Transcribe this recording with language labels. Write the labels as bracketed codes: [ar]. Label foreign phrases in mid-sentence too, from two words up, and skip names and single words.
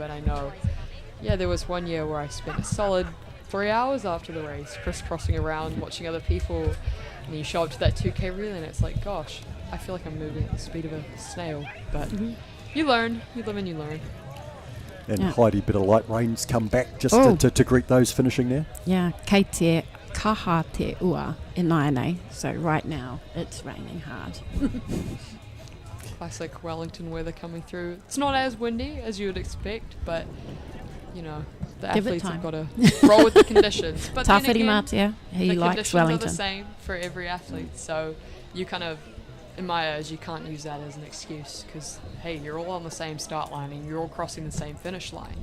[en] And I know, there was one year where I spent a solid 3 hours after the race crisscrossing around watching other people, and then you show up to that 2K relay and it's like, gosh, I feel like I'm moving at the speed of a snail. But you learn, you live and you learn. And Heidi, bit of light rains come back just to greet those finishing there. Yeah, [mi] kei te kaha te ua e Nainei. [en] So right now it's raining hard. Classic Wellington weather coming through. It's not as windy as you would expect, but you know, the Give it athletes time. have got to roll with the conditions. But then Tawhiri again, Matia, he the likes conditions Wellington. are the same for every athlete. So you kind of, in my eyes, you can't use that as an excuse because, hey, you're all on the same start line and you're all crossing the same finish line.